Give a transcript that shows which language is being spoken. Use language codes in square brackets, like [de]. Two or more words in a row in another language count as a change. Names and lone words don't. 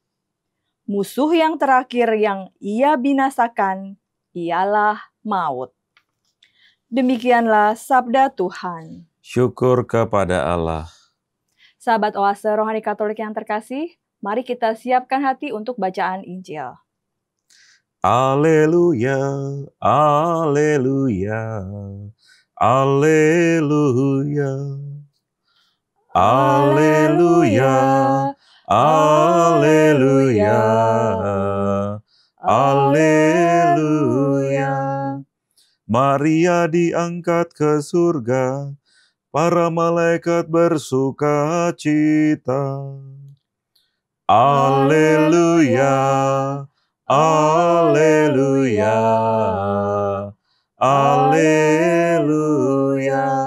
[id] Musuh yang terakhir yang ia binasakan ialah maut. Demikianlah sabda Tuhan. Syukur kepada Allah. Sahabat Oase Rohani Katolik yang terkasih, mari kita siapkan hati untuk bacaan Injil. Alleluia, alleluia, alleluia. Alleluia, alleluia, alleluia. Maria diangkat ke surga, para malaikat bersuka cita. Alleluia, alleluia, alleluia.